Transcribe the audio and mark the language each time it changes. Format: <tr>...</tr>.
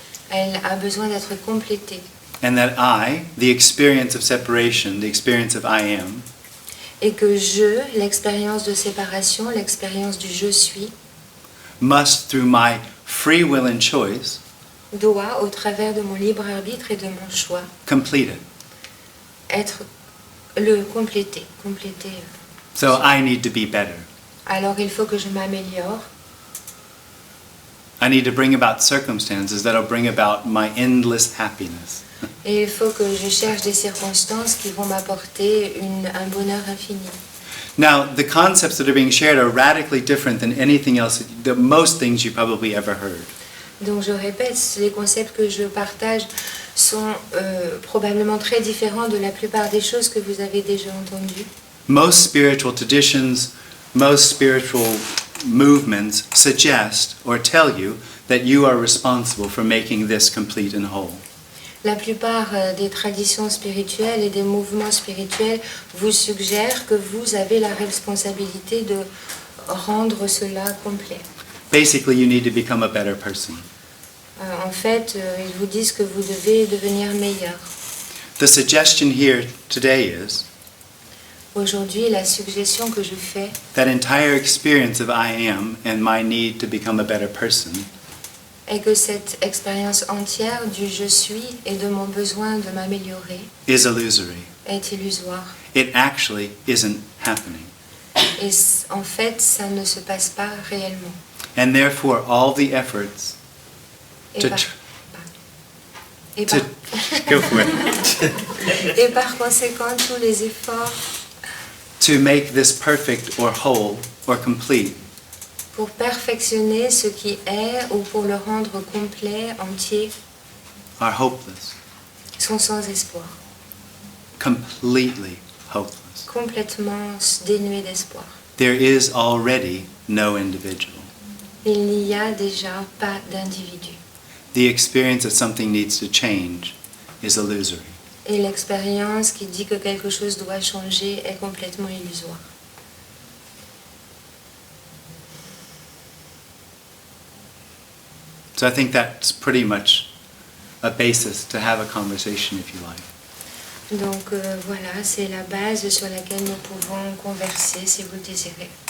<fr>Elle a besoin d'être complétée.</fr> <en>And that I, the experience of separation, the experience of I am,</en> <fr>Et que l'expérience de séparation, l'expérience du je suis,</fr> <en>must, through my free will and choice,</en> <fr>doit, au travers de mon libre arbitre et de mon choix,</fr> <en>complete it.</en> <fr>être compléter.</fr> <en>So I need to be better.</en> <fr>Alors il faut que je m'améliore.</fr> <en>I need to bring about circumstances that'll bring about my endless happiness.</en> <fr>Et il faut que je cherche des circonstances qui vont m'apporter un bonheur infini.</fr> <en>Now, the concepts that are being shared are radically different than anything else, most things you probably ever heard.</en> <fr>Donc je répète, les concepts que je partage sont probablement très différents de la plupart des choses que vous avez déjà entendues.</fr> <en>Most spiritual traditions, most spiritual movements suggest or tell you that you are responsible for making this complete and whole.</en> <fr>La plupart des traditions spirituelles et des mouvements spirituels vous suggèrent que vous avez la responsabilité de rendre cela complet.</fr> <en>Basically, you need to become a better person.</en> <fr>En fait, ils vous disent que vous devez devenir meilleur.</fr> <en>The suggestion here today is</en> <fr>Aujourd'hui, la suggestion que je fais,</fr> <en>that entire experience of I am and my need to become a better person</en> <fr>est que cette expérience entière du je suis et de mon besoin de m'améliorer</fr> <en>is illusory.</en> <fr>est illusoire.</fr> <en>It actually isn't happening.</en> <fr>Et en fait, ça ne se passe pas réellement.</fr> <en>And therefore, all the efforts</en> <fr>Et</fr> <en>to,</en> <fr>par, tr- et</fr> <en>to</en> <fr>par-</fr> <en>go for it,</en> <fr>et par conséquent, tous les efforts</fr> <en>to make this perfect or whole or complete</en> <fr>pour perfectionner ce qui est ou pour le rendre complet, entier,</fr> <en>are hopeless,</en> <fr>sont sans espoir,</fr> <en>completely hopeless.</en> <fr>complètement dénués d'espoir.</fr> <en>There is already no individual.</en> <fr>Il n'y a déjà pas d'individu.</fr> <en>The experience that something needs to change is illusory.</en> <fr>Et l'expérience qui dit que quelque chose doit changer est complètement illusoire.</fr> <en>So I think that's pretty much a basis to have a conversation, if you like.</en> <fr>Donc voilà, c'est la base sur laquelle nous pouvons converser si vous le désirez.</fr>